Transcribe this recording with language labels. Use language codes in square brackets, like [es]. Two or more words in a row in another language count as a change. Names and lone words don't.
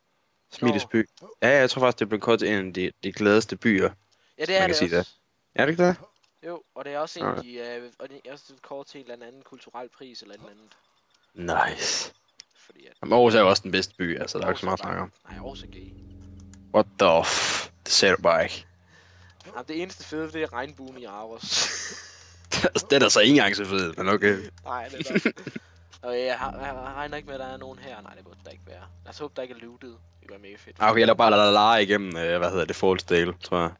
[da] Smilets by. Ja, jeg tror faktisk, det blev kode til en af de gladeste byer. Ja, det er det også. Det. Er det ikke det? Jo, og det er også en af de, og det er også kort til en eller anden kulturel pris eller et eller andet. Nice. Fordi at... Jamen, Aarhus er jo også den bedste by, altså der er ikke så meget at snakke om. Nej, Aarhus er gay. [en] What the [da] det ser du bare ikke. Jamen, det eneste fede, det er regnbuen i Aarhus. Det er da så ikke engang så fedt, men okay. Nej, det er der. Og jeg regner ikke med, at der er nogen her. Nej, det burde der ikke være. Lad os håbe, der ikke er lootet. Det kunne være mega fedt. Okay, jeg lader bare lade igennem, False Dale, tror jeg.